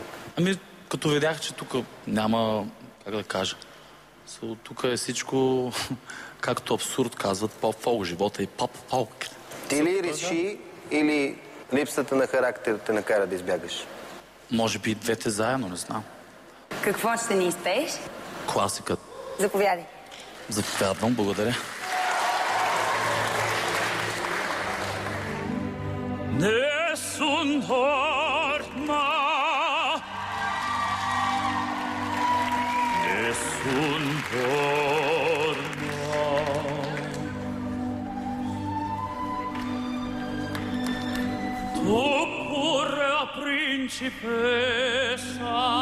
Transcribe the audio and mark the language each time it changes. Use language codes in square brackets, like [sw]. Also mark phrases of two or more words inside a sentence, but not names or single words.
[bg] Като видях, че тук няма, как да кажа, тук е всичко, както абсурд казват, поп-фолк, живота и поп-фолк. Ти ли реши или липсата на характер те накара да избягаш? Може би и двете заедно, не знам. Какво ще ни изпееш? Класикът. Заповядай. Заповядвам, благодаря. [it] Nessun torna, nessun torna. Tu pure la principessa